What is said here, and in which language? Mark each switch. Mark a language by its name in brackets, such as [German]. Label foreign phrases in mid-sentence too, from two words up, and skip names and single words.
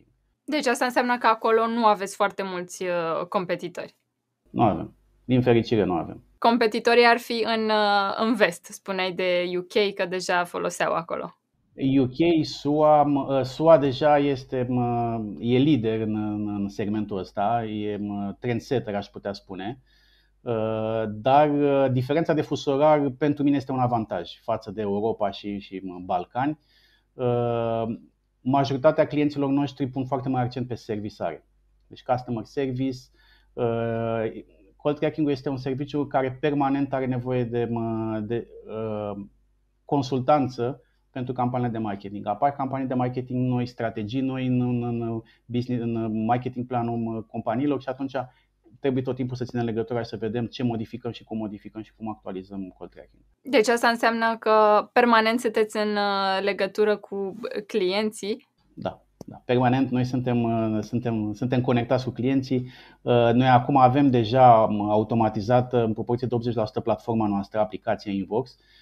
[Romanian] Deci asta înseamnă că acolo nu aveți foarte mulți competitori. Nu avem. Din fericire nu avem. Competitorii ar fi în vest, spuneai de UK că deja foloseau acolo. UK, SUA deja e lider în segmentul ăsta, e trendsetter, aș putea spune, dar diferența de fusul orar pentru mine este un avantaj față de Europa și Balcani. Majoritatea clienților noștri pun foarte mare accent pe servisare, deci [English] customer service. Call tracking [Romanian] este un serviciu care permanent are nevoie de consultanță pentru campaniile de marketing. Apar campanii de marketing noi, strategii noi în business, în marketing planul companiilor și atunci trebuie tot timpul să ținem legătura și să vedem ce modificăm și cum actualizăm [English] call tracking. [Romanian] Deci asta înseamnă că permanent sunteți în legătură cu clienții? Da. Permanent noi suntem conectați cu clienții. Noi acum avem deja automatizată în proporție de 80% platforma noastră, aplicația Invox.